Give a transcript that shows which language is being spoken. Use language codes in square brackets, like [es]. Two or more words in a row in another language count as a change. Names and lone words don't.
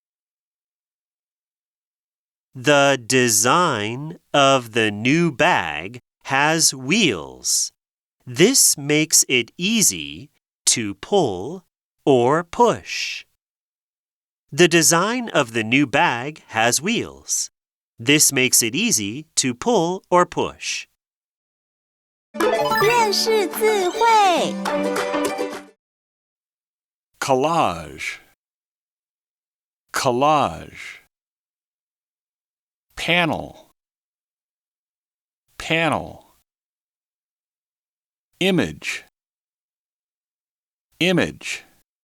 [en] The design of the new bag has wheels. This makes it easy to pull or push. The design of the new bag has wheels. This makes it easy to pull or push. [zh] 认识字汇 [en] Collage. Collage. Panel. Panel. Image. Image.